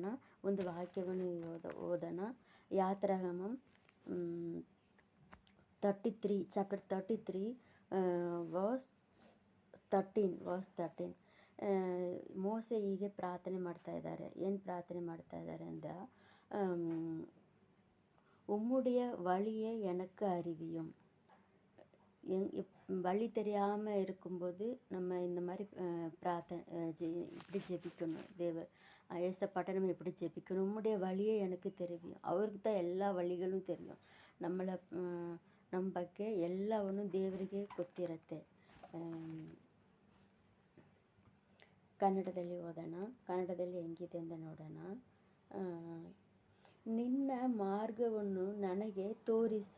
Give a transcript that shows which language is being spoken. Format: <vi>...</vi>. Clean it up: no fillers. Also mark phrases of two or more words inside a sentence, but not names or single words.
<kn>ಒಂದು ವಾಕ್ಯವನ್ನು ಓದೋಣ. ಯಾತ್ರಾಗಮಂ 33</kn> <en>chapter 33 verse 13.</en> <kn>ಮೋಸೆ ಹೀಗೆ ಪ್ರಾರ್ಥನೆ ಮಾಡ್ತಾ ಇದ್ದಾರೆ. ಏನು ಪ್ರಾರ್ಥನೆ ಮಾಡ್ತಾ ಇದ್ದಾರೆ ಅಂತ,</kn> <ta>உம்முடைய வழியை எனக்கு அறிவியும். வழி தெரியாமல் இருக்கும்போது நம்ம இந்த மாதிரி இப்படி ஜெபிக்கணும். ஏசப்பாட்ட நம்ம எப்படி ஜெபிக்கணும், உம்முடைய வழியை எனக்கு தெரியும். அவருக்கு தான் எல்லா வழிகளும் தெரியும்.</ta> <kn>ನಮ್ಮ ಬಗ್ಗೆ ಎಲ್ಲವನ್ನು ದೇವರಿಗೆ ಗೊತ್ತಿರುತ್ತೆ. ಕನ್ನಡದಲ್ಲಿ ಓದೋಣ. ಕನ್ನಡದಲ್ಲಿ ಹೆಂಗಿದೆ ಅಂತ ನೋಡೋಣ. ನಿನ್ನ ಮಾರ್ಗವನ್ನು ನನಗೆ ತೋರಿಸು.</kn>